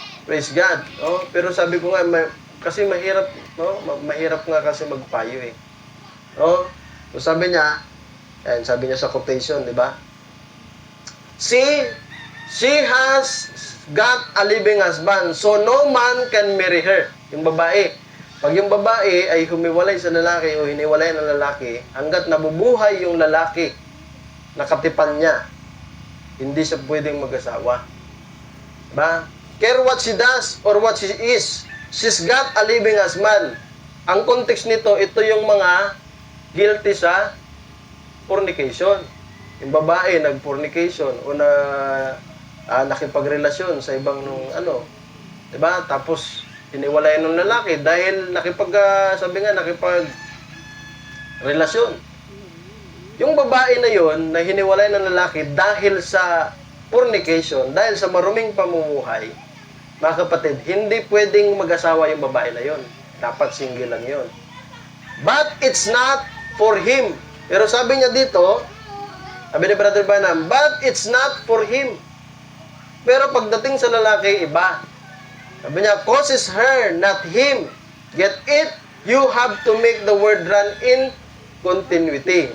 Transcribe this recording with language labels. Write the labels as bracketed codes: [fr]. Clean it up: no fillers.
[en] Praise God. [tl] Oh, pero sabi ko nga, kasi mahirap, no? Mahirap nga kasi magpayo eh. Oh, so sabi niya sa quotation, di ba? [en] She has got a living husband, so no man can marry her. [tl] Yung babae. Pag yung babae ay humiwalay sa lalaki o hiniwalay ng lalaki, hanggat nabubuhay yung lalaki, nakatipan niya, hindi siya pwedeng mag-asawa. Diba? [en] Care what she does or what she is, she's got a living husband. [tl] Ang context nito, ito yung mga guilty sa fornication. Yung babae nag-fornication o nakipagrelasyon sa ibang diba? Tapos hiniwalay ng lalaki dahil nakipagrelasyon. Yung babae na yon na hiniwalay ng lalaki dahil sa fornication, dahil sa maruming pamumuhay, mga kapatid, hindi pwedeng mag-asawa yung babae na yon. Dapat single lang yon. [en] But it's not for him. [tl] Pero sabi niya dito, sabi ni Brother Branham, [en] but it's not for him. [tl] Pero pagdating sa lalaki, iba. Sabi niya, [en] causes her, not him. Get it? You have to make the word run in continuity.